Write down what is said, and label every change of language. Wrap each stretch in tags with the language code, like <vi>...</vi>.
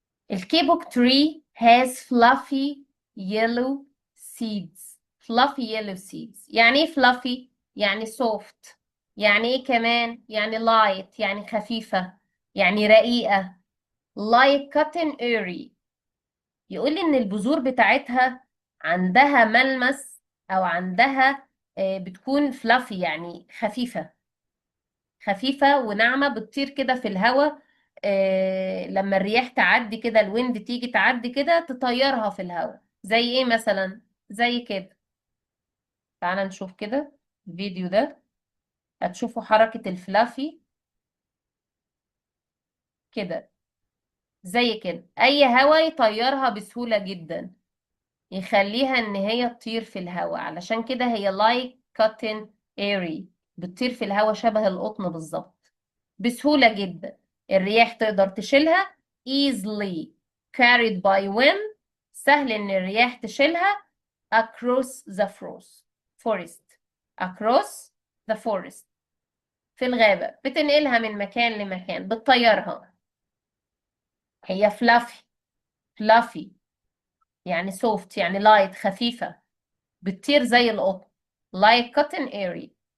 <en>الكيبوك tree has fluffy yellow seeds. fluffy yellow seeds</en> <ar>يعني ايه</ar> <en>fluffy؟ يعني soft.</en> <ar>يعني ايه كمان؟ يعني light، يعني خفيفة، يعني رقيقة.</ar> <en>like cotton airy.</en> <ar>يقول لي ان البذور بتاعتها عندها ملمس، او عندها بتكون fluffy يعني خفيفة، خفيفة وناعمة، بتطير كده في الهواء. لما الرياح تعدي كده، الويند تيجي تعدي كده تطيرها في الهواء. زي ايه مثلا؟ زي كده. تعالى نشوف كده الفيديو ده، هتشوفوا حركة الفلافي كده. زي كده اي هوا يطيرها بسهولة جدا، يخليها ان هي تطير في الهواء. علشان كده هي لايك كوتن ايري، بتطير في الهواء شبه القطن بالظبط، بسهولة جدا. الرياح تقدر تشيلها</ar> <en>easily carried by wind.</en> <ar>سهل ان الرياح تشيلها</ar> <en>across the forest. across the forest</en> <ar>في الغابة، بتنقلها من مكان لمكان، بتطيرها. هي fluffy يعني soft، يعني light خفيفة، بتطير زي القطن</ar> <en>like cotton airy.</en>